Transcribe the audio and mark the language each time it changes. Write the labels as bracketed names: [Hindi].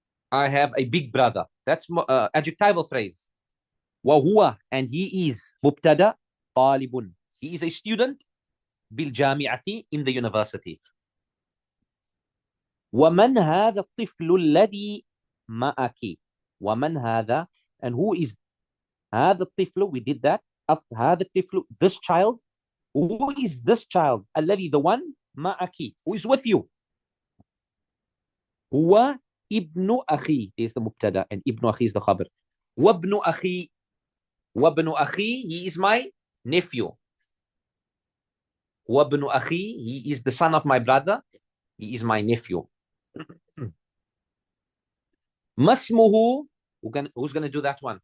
[English] I have a big brother. That's adjectival phrase. وهو, and he is [Arabic] مبتدأ طالب. [English] He is a student [Arabic] بالجامعة, [English] in the university. [Arabic] ومن هذا الطفل الذي معك? ومن هذا, [English] and who is [Arabic] هذا الطفل, [English] we did that. هذا الطفل, this child. Who is this child? [Arabic] الذي, [English] the one, [Arabic] معك, [English] who is with you. [Arabic] هو ابن أخي [English] is the [Arabic] مبتدا and ابن أخي is the خبر. وابن أخي, وابن أخي, [English] he is my nephew. [Arabic] وابن أخي, [English] he is the son of my brother, he is my nephew. [Arabic] ما اسمه, [English] who's going to do that one?